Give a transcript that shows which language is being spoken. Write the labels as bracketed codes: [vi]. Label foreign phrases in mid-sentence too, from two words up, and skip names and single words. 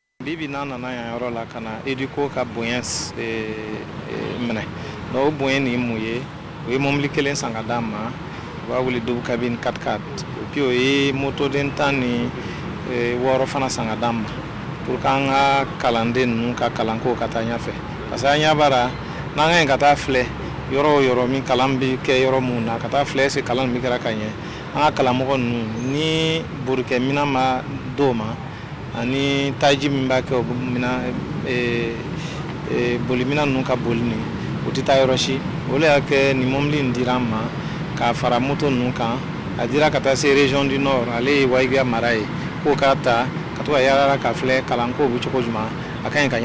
[bm] bibi nana na ya yɔrɔ la kana eduko ka bonya minɛ donc o bonya ni mun ye o ye mobili kelen san ka d'a ma u b'a wele [fr] double cabine [bm] 4x4 puis o ye motoden 10 ni 6 fana san ka d'a ma [fr] pour que [bm] an ka kalanden ninnu ka kalanko ka taa ɲɛfɛ [fr] parce que [bm] an ɲɛ b'ara n'an ka ɲi ka taa filɛ yɔrɔ o yɔrɔ min kalan bɛ kɛ yɔrɔ mun na ka taa filɛ [fr] est-ce que [bm] kalan min kɛra ka ɲɛ an ka kalanmɔgɔ ninnu ni borikɛminɛn ma d'o ma ani taji min b'a kɛ o minɛn boliminɛn ninnu ka boli ni o tɛ taa yɔrɔ si o de y'a kɛ nin mobili in dira an ma k'a fara moto ninnu kan a dira ka taa se [fr] région du nord [bm] ale ye Wayibiya mara ye k'o k'a ta ka to ka yaala ka filɛ kalanko bɛ cogo jumɛn a ka ɲi ka